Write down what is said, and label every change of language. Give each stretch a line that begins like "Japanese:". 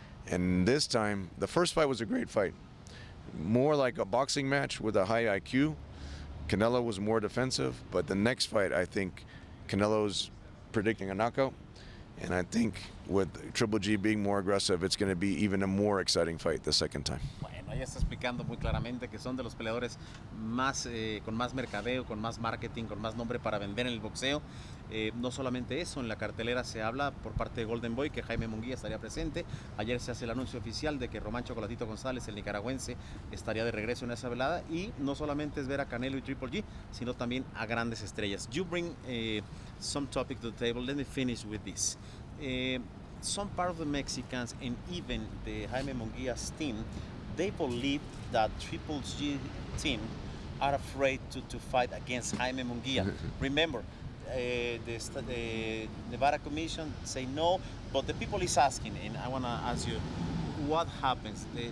English: And this time, the first fight was a great fight. More like a boxing match with a high IQ. Canelo was more defensive, but the next fight, I think Canelo's predicting a knockout. And I think with Triple G being more aggressive, it's going to be even a more exciting fight the second time.
Spanish: Bueno, ella está explicando muy claramente que son de los peleadores más, con más mercadeo, con más marketing, con más nombre para vender en el boxeo. No solamente eso, en la cartelera se habla por parte de Golden Boy que Jaime Munguía estaría presente. Ayer se hace el anuncio oficial de que Román Chocolatito González, el nicaragüense, estaría de regreso en esa velada. Y no solamente es ver a Canelo y Triple G, sino también a grandes estrellas.
English: You bring some topic to the table. Let me finish with this. Some part of the Mexicans, and even the Jaime Munguia's team, they believe that Triple G team are afraid to fight against Jaime Munguía. Remember, the Nevada Commission say no, but the people is asking, and I want to ask you, what happens?